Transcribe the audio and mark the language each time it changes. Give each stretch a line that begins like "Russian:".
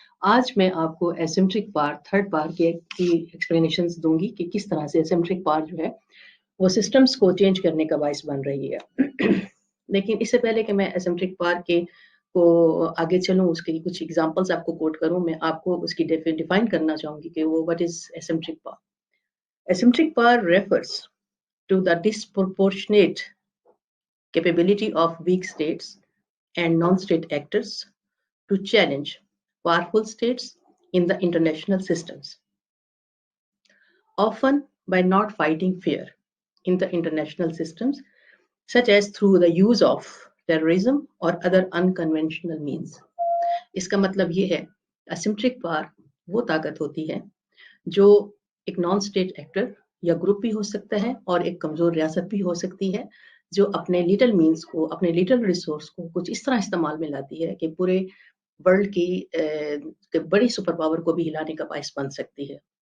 Hindi: आज मैं आपको एसिमेट्रिक पावर, थर्ड पावर की एक्सप्लेनेशंस दूंगी कि किस तरह से एसिमेट्रिक पावर जो है वो सिस्टम्स को चेंज करने का बायस बन रही है। लेकिन इससे पहले कि मैं एसिमेट्रिक पावर के को आगे चलूँ, उसके कुछ एग्जांपल्स आपको कोट करूँ, मैं आपको उसकी डिफाइन करना चाहूँगी कि वो
English: What is asymmetric power. Asymmetric power refers to the disproportionate capability of weak states and non-state actors to challenge powerful states in the international systems, often by not fighting fair in the international systems, such as through the use of terrorism or other unconventional means.
Hindi: इसका मतलब ये है, asymmetric power वो ताकत होती है जो एक नॉन स्टेट एक्टर या ग्रुप भी हो सकता है और एक कमजोर रियासत भी हो सकती है, जो अपने लिटिल मीन्स को, अपने लिटिल रिसोर्स को कुछ इस तरह इस्तेमाल में लाती है कि पूरे वर्ल्ड की बड़ी सुपर पावर को भी हिलाने का बायस बन सकती है।